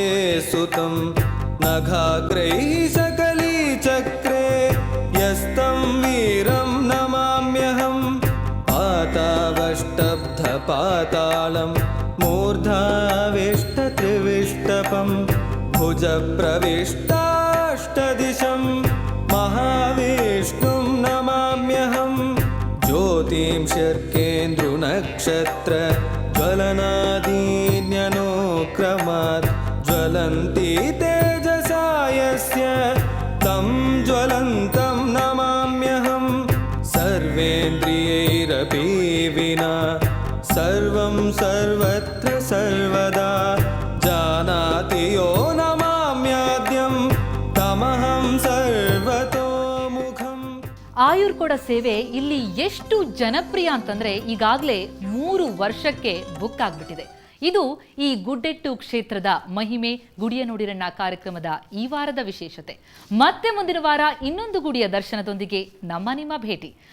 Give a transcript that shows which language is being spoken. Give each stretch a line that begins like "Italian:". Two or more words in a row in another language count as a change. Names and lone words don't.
Sanskrit: ಸುತಂ ನಘಾಗ್ರೈಃ ಸಕಲೀ ಚಕ್ರೆ ಯಸ್ತಂ ವೀರಂ ನಮಾಮ್ಯಹಂ ಪಾತಾವಷ್ಟಬ್ಧ ಪಾತಾಳಂ ಮೂರ್ಧಾವಿಷ್ಟ ತ್ರಿವಿಷ್ಟಪಂ ಭುಜ ಪ್ರವಿಷ್ಟಾಷ್ಟದಿಶಂ ಮಹಾವಿಷ್ಣುಂ ನಮಾಮ್ಯಹಂ ಜ್ಯೋತಿಂ ಶರ್ಕೇಂದ್ರು ನಕ್ಷತ್ರ ಜ್ವಲನಾದೀನ್ಯನುಕ್ರಮಾತ್ ಜ್ವಲಂತಿ ತೇಜಸಾ ಯಸ್ಯ ತಂ ಜ್ವಲಂತಂ ನಮಾಮ್ಯಹಂ ಸರ್ವೇಂದ್ರಿಯೈರಪಿ ವಿನಾ ಸರ್ವಂ ಸರ್ವತ್ರ ಸರ್ವದಾ ಜಾನಾತಿ ಯೋ ನಮಾಮ್ಯಾದ್ಯಂ ತಮಹಂ ಸರ್ವತೋಮುಖಂ.
Kannada: ಆಯುರ್ಕೋಡ ಸೇವೆ ಇಲ್ಲಿ ಎಷ್ಟು ಜನಪ್ರಿಯ ಅಂತಂದ್ರೆ ಈಗಾಗಲೇ 3 ವರ್ಷಕ್ಕೆ ಬುಕ್ ಆಗ್ಬಿಟ್ಟಿದೆ. ಇದು ಈ ಗುಡ್ಡೆಟ್ಟು ಕ್ಷೇತ್ರದ ಮಹಿಮೆ. ಗುಡಿಯ ನೋಡಿರಣ್ಣ ಕಾರ್ಯಕ್ರಮದ ಈ ವಾರದ ವಿಶೇಷತೆ. ಮತ್ತೆ ಮುಂದಿನ ವಾರ ಇನ್ನೊಂದು ಗುಡಿಯ ದರ್ಶನದೊಂದಿಗೆ ನಿಮ್ಮ ಭೇಟಿ.